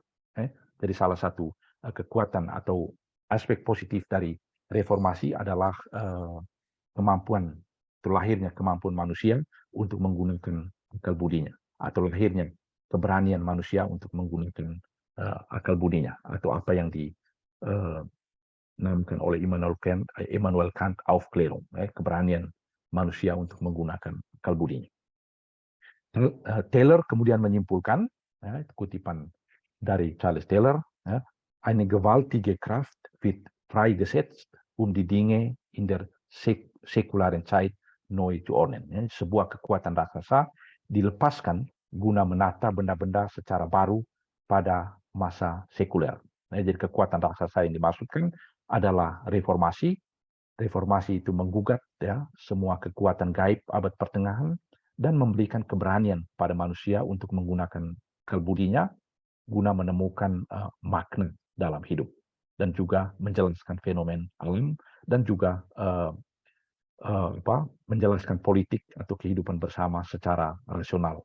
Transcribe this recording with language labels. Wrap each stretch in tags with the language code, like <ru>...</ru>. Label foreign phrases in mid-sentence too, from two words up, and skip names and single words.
<id>Jadi salah satu kekuatan atau aspek positif dari reformasi adalah lahirnya kemampuan manusia untuk menggunakan akal budinya, atau lahirnya keberanian manusia untuk menggunakan akal budinya, atau apa yang dinamakan oleh Immanuel Kant Aufklärung, keberanian manusia untuk menggunakan akal budinya. Taylor kemudian menyimpulkan, kutipan dari Charles Taylor,</id> <de>eine gewaltige Kraft wird freigesetzt, die Dinge in der säkularen Zeit neu zu ordnen.</de> <id>Sebuah kekuatan raksasa dilepaskan guna menata benda-benda secara baru pada masa sekuler. Jadi kekuatan raksasa yang dimaksudkan adalah reformasi Reformasi itu menggugat ya semua kekuatan gaib abad pertengahan dan memberikan keberanian pada manusia untuk menggunakan kalbudinya guna menemukan makna dalam hidup dan juga menjelaskan fenomen alam dan juga menjelaskan politik atau kehidupan bersama secara rasional.</id>